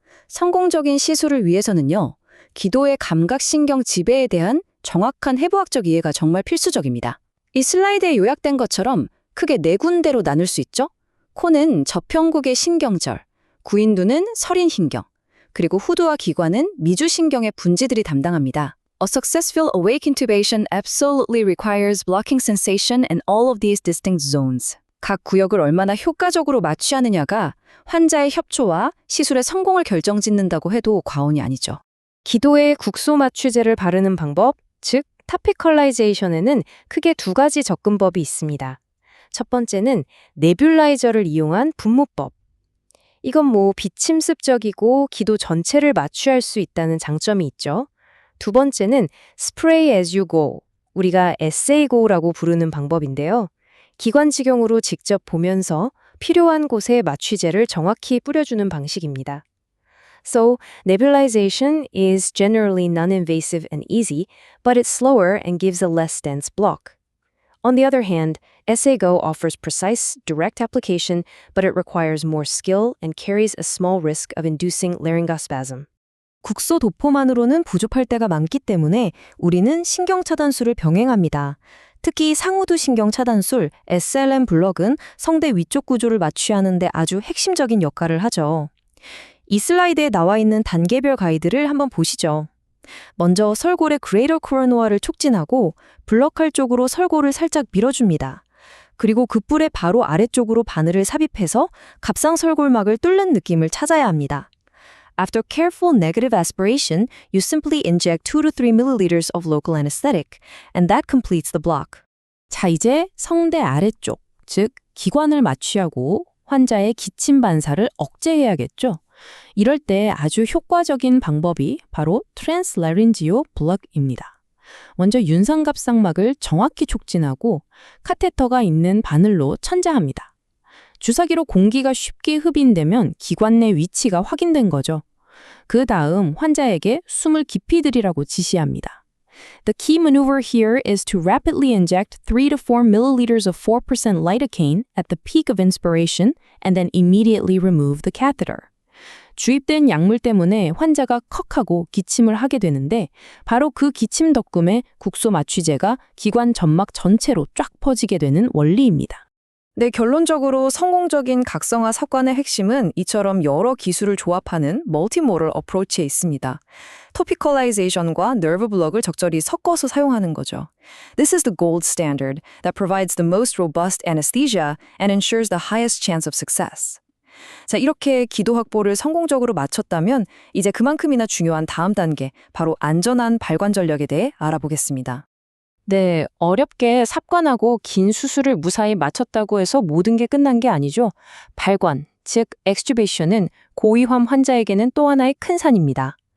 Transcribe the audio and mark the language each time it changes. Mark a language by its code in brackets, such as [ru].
[ko] 성공적인 시술을 위해서는요, 기도의 감각신경 지배에 대한 정확한 해부학적 이해가 정말 필수적입니다. 이 슬라이드에 요약된 것처럼 크게 4군데로 나눌 수 있죠? 코는 저평국의 신경절, 구인두는 설인신경, 그리고 후두와 기관은 미주신경의 분지들이 담당합니다. [en] A successful awake intubation absolutely requires blocking sensation in all of these distinct zones. [ko] 각 구역을 얼마나 효과적으로 마취하느냐가 환자의 협조와 시술의 성공을 결정짓는다고 해도 과언이 아니죠. 기도에 국소 마취제를 바르는 방법, 즉 타피컬라이제이션에는 크게 2가지 접근법이 있습니다. 첫 번째는 네뷸라이저를 이용한 분무법. 이건 비침습적이고 기도 전체를 마취할 수 있다는 장점이 있죠. 두 번째는 Spray as you go, 우리가 SAGO라고 부르는 방법인데요. 기관지경으로 직접 보면서 필요한 곳에 마취제를 정확히 뿌려주는 방식입니다. [en] So, nebulization is generally non-invasive and easy, but it's slower and gives a less dense block. On the other hand, SAGO offers precise, direct application, but it requires more skill and carries a small risk of inducing laryngospasm. [ko] 국소 도포만으로는 부족할 때가 많기 때문에 우리는 신경차단술을 병행합니다. 특히 상우두 신경차단술, SLM 블럭은 성대 위쪽 구조를 마취하는 데 아주 핵심적인 역할을 하죠. 이 슬라이드에 나와 있는 단계별 가이드를 한번 보시죠. 먼저 설골의 그레이터 코로노아를 촉진하고 블럭할 쪽으로 설골을 살짝 밀어줍니다. 그리고 그 뿔의 바로 아래쪽으로 바늘을 삽입해서 갑상설골막을 뚫는 느낌을 찾아야 합니다. [en] After careful negative aspiration, you simply inject 2 to 3 milliliters of local anesthetic, and that completes the block. [ko] 자, 이제 성대 아래쪽, 즉 기관을 마취하고 환자의 기침 반사를 억제해야겠죠. 이럴 때 아주 효과적인 방법이 바로 트랜스라린지오 블럭입니다. 먼저 윤상갑상막을 정확히 촉진하고 카테터가 있는 바늘로 천자합니다. 주사기로 공기가 쉽게 흡인되면 기관 내 위치가 확인된 거죠. 그 다음 환자에게 숨을 깊이 들이라고 지시합니다. [en] The key maneuver here is to rapidly inject 3 to 4 milliliters of 4% lidocaine at the peak of inspiration and then immediately remove the catheter. [ko] 주입된 약물 때문에 환자가 컥하고 기침을 하게 되는데 바로 그 기침 덕분에 국소 마취제가 기관 점막 전체로 쫙 퍼지게 되는 원리입니다. 네, 결론적으로 성공적인 각성화 습관의 핵심은 이처럼 여러 기술을 조합하는 멀티모럴 어프로치에 있습니다. 토피컬라이제이션과 nerve block을 적절히 섞어서 사용하는 거죠. [en] This is the gold standard that provides the most robust anesthesia and ensures the highest chance of success. [ko] 자, 이렇게 기도 확보를 성공적으로 마쳤다면 이제 그만큼이나 중요한 다음 단계, 바로 안전한 발관 전략에 대해 알아보겠습니다. 네, 어렵게 삽관하고 긴 수술을 무사히 마쳤다고 해서 모든 게 끝난 게 아니죠. 발관, 즉 extubation은 고위험 환자에게는 또 하나의 큰 산입니다.